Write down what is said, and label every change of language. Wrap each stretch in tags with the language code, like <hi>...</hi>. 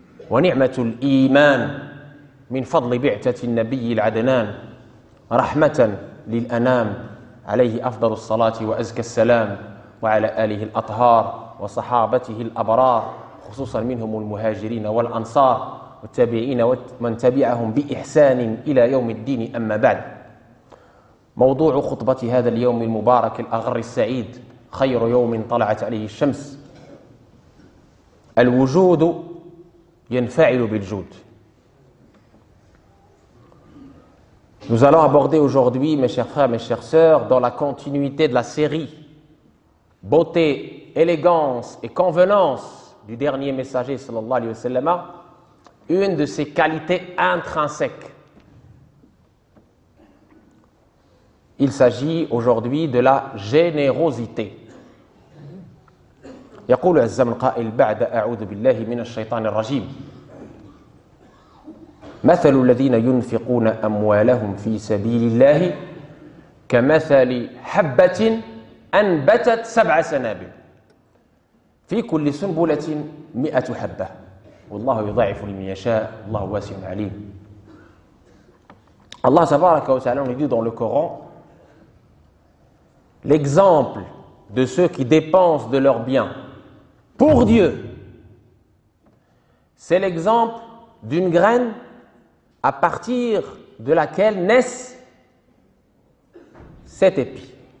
<ar>ونعمة الإيمان من فضل بعثة النبي العدنان رحمة للأنام عليه أفضل الصلاة وأزكى السلام وعلى آله الأطهار وصحابته الأبرار خصوصا منهم المهاجرين والأنصار والتابعين ومن تبعهم بإحسان إلى يوم الدين. أما بعد، موضوع خطبة هذا اليوم المبارك الأغر السعيد خير يوم طلعت عليه الشمس: الوجود ينفعل بالجود.</ar> <fr>Nous allons aborder aujourd'hui, mes chers frères, mes chères sœurs, dans la continuité de la série Beauté, élégance et convenance du dernier messager</fr> <ar>sallallahu alayhi wa sallam,</ar> <fr>une de ses qualités intrinsèques. Il s'agit aujourd'hui de la générosité.</fr> <ar>يقول عز من قائل بعد أعوذ بالله من الشيطان الرجيم مثل الذين ينفقون أموالهم في سبيل الله كمثل حبة أنبتت سبع سنابل في كل سنبلة مئة حبة والله يضاعف لمن يشاء الله واسع عليم. الله تبارك وتعالى يدي</ar> <fr>dans le Coran l'exemple de ceux qui dépensent de leurs biens pour Dieu. C'est l'exemple d'une graine à partir de laquelle naissent sept épis.</fr>